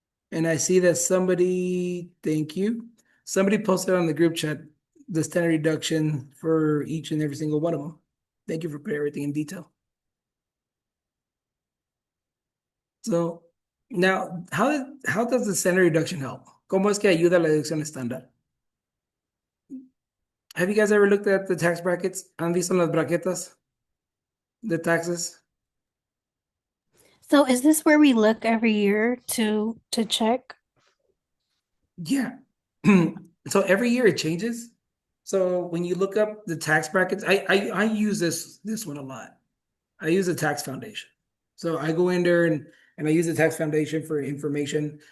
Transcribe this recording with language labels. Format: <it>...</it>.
<en>And I see that thank you. Somebody posted on the group chat the standard deduction for each and every single one of them. Thank you for putting everything in detail. So now, how does the standard deduction help?</en> <es>¿Cómo es que ayuda la deducción estándar?</es> <en>Have you guys ever looked at the tax brackets?</en> <es>¿Han visto las braquetas de taxes?</es> <en>So is this where we look every year to check? Yeah. So every year it changes. So when you look up the tax brackets, I use this one a lot. I use the tax foundation. So I go in there and I use the tax foundation for information.</en>